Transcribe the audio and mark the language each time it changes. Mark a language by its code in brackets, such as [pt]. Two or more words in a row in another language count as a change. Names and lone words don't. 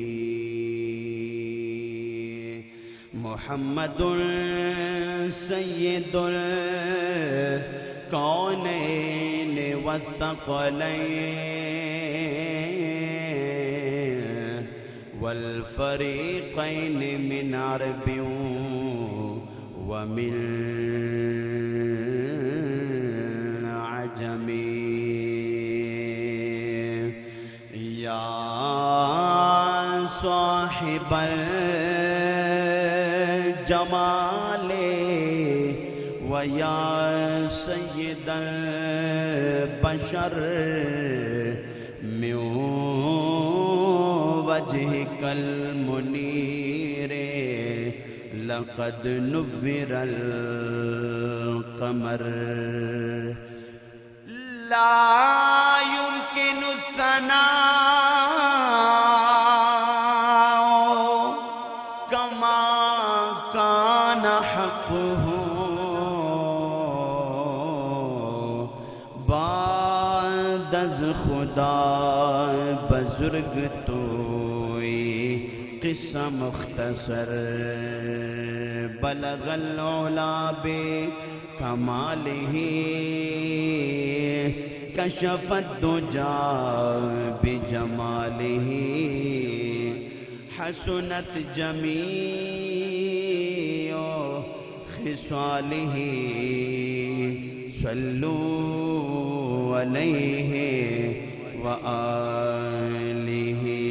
[ar] محمد سيد الكونين والثقلين والفريقين من عرب ومن عجم. یا صاحب الجمال ویا سید البشر من وجهك المنير لقد نور القمر. لا يمكن الثناء كما كان حقه [fa] بعد از خدا بزرگ توئی قصہ مختصر. [ar] بلغ العلا بکمالہ کشف الدجا بجمالہ حسنت جمیع خصالہ صلوا علیہ وآلہ.